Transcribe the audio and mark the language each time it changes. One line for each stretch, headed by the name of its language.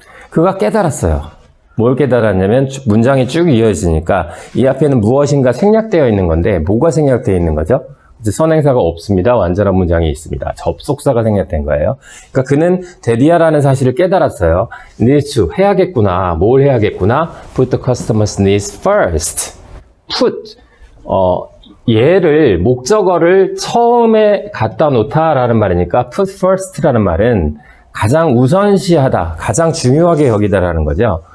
Korean: 그가 깨달았어요. 뭘 깨달았냐면 문장이 쭉 이어지니까 이 앞에는 무엇인가 생략되어 있는 건데 뭐가 생략되어 있는 거죠? 선행사가 없습니다. 완전한 문장이 있습니다. 접속사가 생략된 거예요. 그러니까 그는 데디아라는 사실을 깨달았어요.
English: needs to,
Korean: 해야겠구나. 뭘 해야겠구나?
English: put the customer's needs first.
Korean: put, 얘를, 목적어를 처음에 갖다 놓다라는 말이니까 put first라는 말은 가장 우선시하다, 가장 중요하게 여기다라는 거죠.